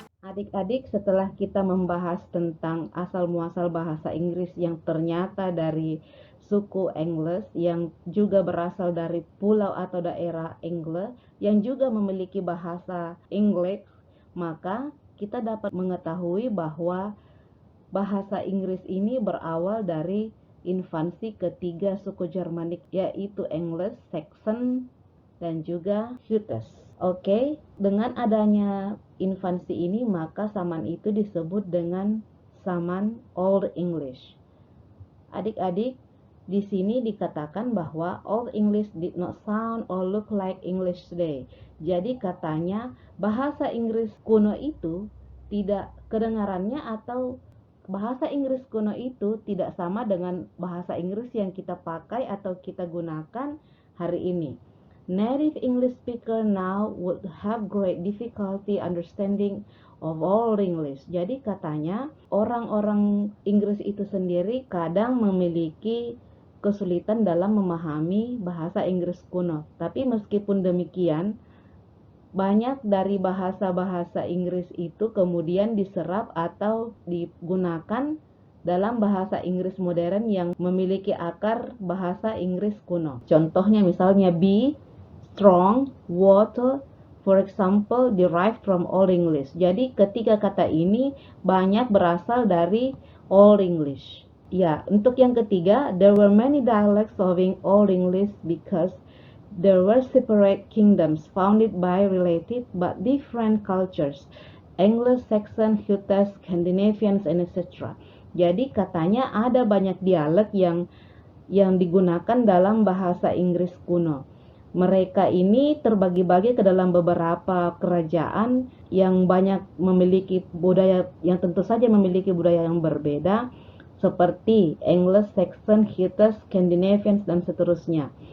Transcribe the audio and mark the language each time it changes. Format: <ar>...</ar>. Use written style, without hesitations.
<id>Adik-adik, setelah kita membahas tentang asal-muasal bahasa Inggris yang ternyata dari suku Angles, yang juga berasal dari pulau atau daerah Angle, yang juga memiliki bahasa English, maka kita dapat mengetahui bahwa bahasa Inggris ini berawal dari infansi ketiga suku Germanik, yaitu Angles, Saxon, dan juga Jutes. Oke, dengan adanya infansi ini maka saman itu disebut dengan saman Old English. Adik-adik, di sini dikatakan bahwa</id> <en>Old English did not sound or look like English today.</en> <id>Jadi katanya bahasa Inggris kuno itu tidak kedengarannya atau bahasa Inggris kuno itu tidak sama dengan bahasa Inggris yang kita pakai atau kita gunakan hari ini.</id> <en>Native English speaker now would have great difficulty understanding of Old English.</en> <id>Jadi katanya orang-orang Inggris itu sendiri kadang memiliki kesulitan dalam memahami bahasa Inggris kuno. Tapi meskipun demikian, banyak dari bahasa-bahasa Inggris itu kemudian diserap atau digunakan dalam bahasa Inggris modern yang memiliki akar bahasa Inggris kuno. Contohnya misalnya</id> <en>be, strong, water, for example, derived from Old English.</en> <id>Jadi ketiga kata ini banyak berasal dari Old English. Ya, untuk yang ketiga,</id> <en>there were many dialects of Old English because there were separate kingdoms founded by related but different cultures, Anglo-Saxon, Jutes, Scandinavians, and etc.</en> <id>Jadi katanya ada banyak dialek yang digunakan dalam bahasa Inggris kuno. Mereka ini terbagi-bagi ke dalam beberapa kerajaan yang banyak memiliki budaya, yang tentu saja memiliki budaya yang berbeda, seperti Anglo-Saxon, Jutes, Scandinavians, dan seterusnya.</id>